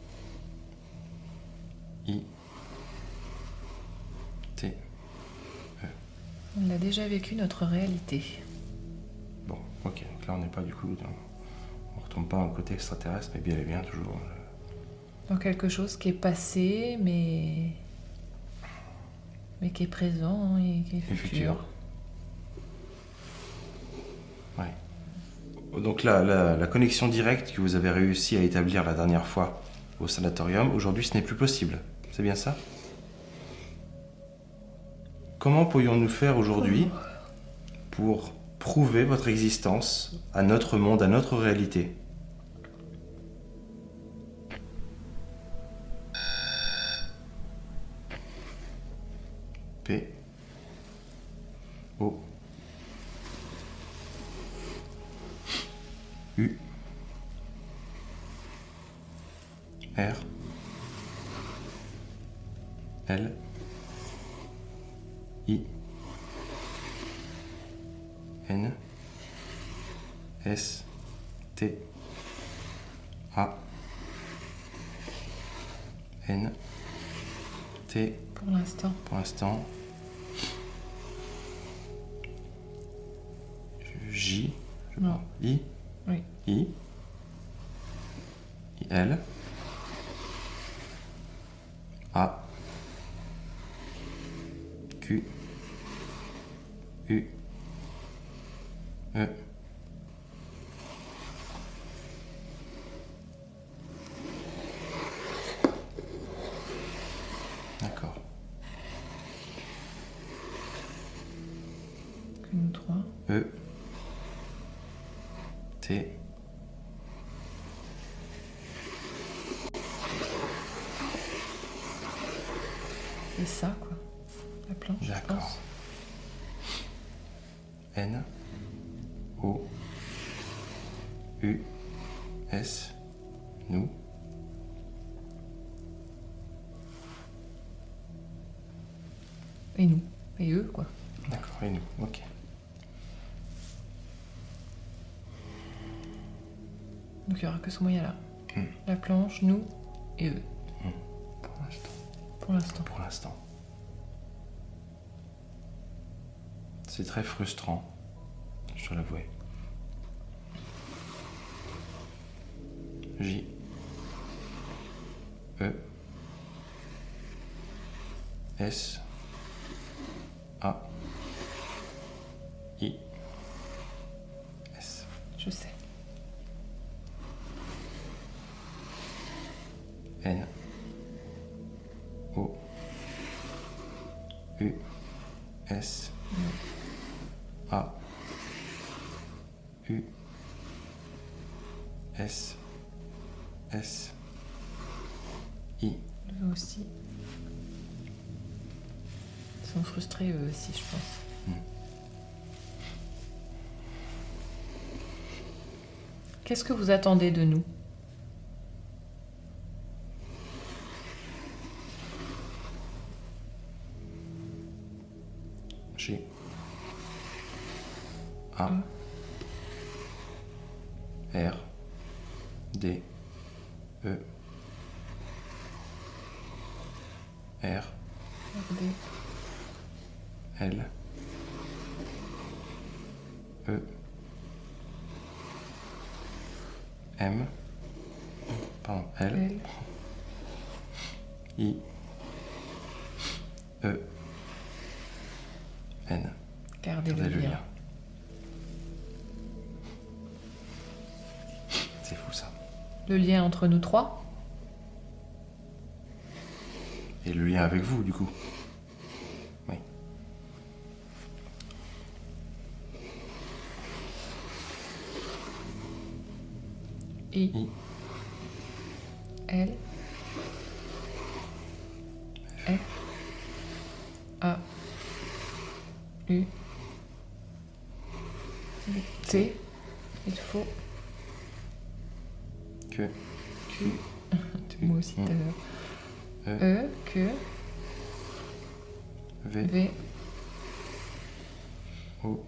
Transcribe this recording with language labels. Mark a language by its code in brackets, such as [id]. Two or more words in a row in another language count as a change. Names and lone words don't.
[fr] I. T. On a déjà vécu notre réalité. Bon, ok, donc là on n'est pas du coup on retombe pas dans le côté extraterrestre, mais bien et bien toujours. Dans quelque chose qui est passé, mais qui est présent et qui est Et futur. Ouais. Donc là, la connexion directe que vous avez réussi à établir la dernière fois au sanatorium, aujourd'hui ce n'est plus possible. C'est bien ça? Comment pourrions-nous faire aujourd'hui pour prouver votre existence à notre monde, à notre réalité? P. O. U. R. L. I. N. S. T. A. N. T. Pour l'instant. Pour l'instant. J. je Non. pense. I. Oui. I. L. A. Q. U. E. D'accord. Que nous trois. E. T. Et ça, quoi. La planche, je D'accord. pense. N. O. U. S. Nous. Et nous. Et eux, quoi. D'accord, et nous. Ok. Donc il n'y aura que ce moyen-là. Mm. La planche, nous et eux. Pour l'instant. Pour l'instant. Pour l'instant. C'est très frustrant, je dois l'avouer. J. E. S. A. I. S. Je sais. N. O. U. S. A. U. S. S. I. Eux aussi. Ils sont frustrés eux aussi, je pense. Qu'est-ce que vous attendez de nous? G. A. R. D. E. R. RD. L. E. M. Pardon, L. L. I. E. N. Gardez Gardez le lien. C'est fou ça. Le lien entre nous trois? Et le lien avec vous, du coup. Oui. I. I. L. F. A. U. T. Il faut. Que. Q. Moi aussi tout à l'heure. E. Que. V. V. O.